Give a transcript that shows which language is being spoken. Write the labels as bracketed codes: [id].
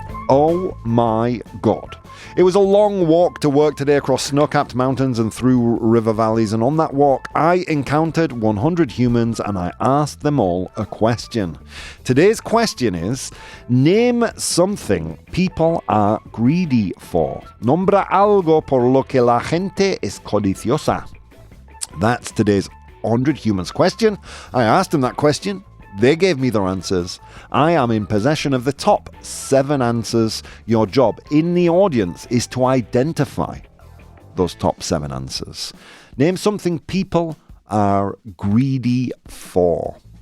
[en] Oh my God. It was a long walk to work today across snow-capped mountains and through river valleys, and on that walk I encountered 100 humans and I asked them all a question. Today's question is, name something people are greedy for. [es] Nombra algo por lo que la gente es codiciosa. [en] That's today's 100 Humans question. I asked them that question. They gave me their answers. I am in possession of the top 7 answers. Your job in the audience is to identify those top 7 answers. Name something people are greedy for.